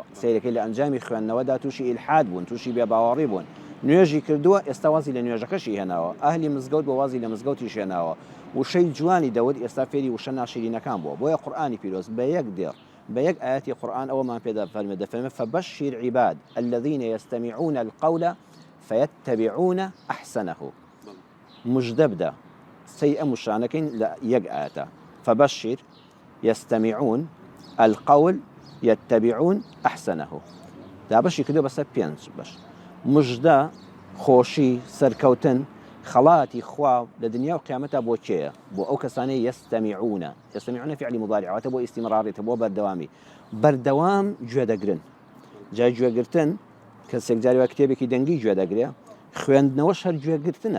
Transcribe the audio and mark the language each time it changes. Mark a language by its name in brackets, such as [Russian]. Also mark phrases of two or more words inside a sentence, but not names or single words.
[Central Kurdish] سیرەکەی لە ئەنجامی خوێندنەوەدا تووشی ئیلحاد بوون تووشی بێباوەڕی بوون نوێژی کردووە ئێستا وازی لە نوێژەکەشی هێناوە ئەهلی مزگەوت بە وازی لە مزگەوتی شێناوە وشەی جوانی دەوت ئێستا فێری وشە ناشرینەکان بووە. بۆیە قورئانی پیرۆز بە یەک دێر بە یەک ئاەتی قورئان ئەوەمان پێدا دەفەرمێ [Arabic] فبشر عباد الذين يستمعون القول فيتبعون أحسنه. [Central Kurdish] مژدە بدە سەی ئەم شانەکەین لە یەک ئاەتە [Arabic] فبشر يستمعون القول يتبعون أحسنه. [Central Kurdish] دا بەشی کردو بەسەر پێنج بەش. مژدە خۆشی سەرکەوتن خەڵاتی خوا لە دنیا و قیامەتە بۆ کێیە بۆ ئەو کەسانەی يستمعون فعلی مضارعاتە بۆ ئیستیمڕاریتە بۆ بەردەوامی بەردەوام گوێ دەگرن. جای گوێگرتن کەسێک جاری وا کتێبێکی دەنگی گوێ دەگرێ خوێندنەوەش هەر گوێگرتنە.